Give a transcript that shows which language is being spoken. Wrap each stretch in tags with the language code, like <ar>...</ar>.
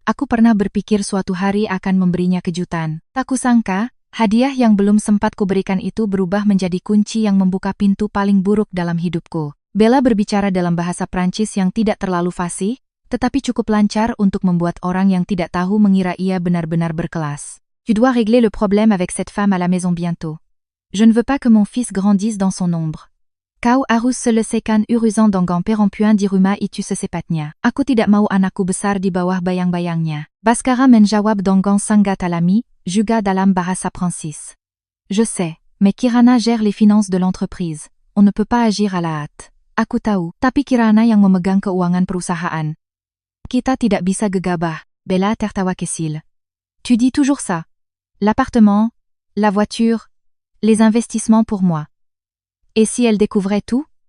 <id>Aku pernah berpikir suatu hari akan memberinya kejutan. Tak kusangka, hadiah yang belum sempat kuberikan itu berubah menjadi kunci yang membuka pintu paling buruk dalam hidupku. Bella berbicara dalam bahasa Prancis yang tidak terlalu fasih, tetapi cukup lancar untuk membuat orang yang tidak tahu mengira ia benar-benar berkelas.</id> <fr>Tu dois régler le problème avec cette femme à la maison bientôt. Je ne veux pas que mon fils grandisse dans son ombre.</fr> <id>Kau harus selesaikan urusan dengan perempuan di rumah itu secepatnya. Aku tidak mau anakku besar di bawah bayang-bayangnya. Baskara menjawab dengan sangat alami, juga dalam bahasa Prancis.</id> <fr>Je sais, mais Kirana gère les finances de l'entreprise. On ne peut pas agir à la hâte.</fr> <id>Aku tahu, tapi Kirana yang memegang keuangan perusahaan. Kita tidak bisa gegabah, Bella tertawa kecil.</id> <fr>Tu dis toujours ça. L'appartement, la voiture, les investissements pour moi. Et si elle découvrait tout?</fr>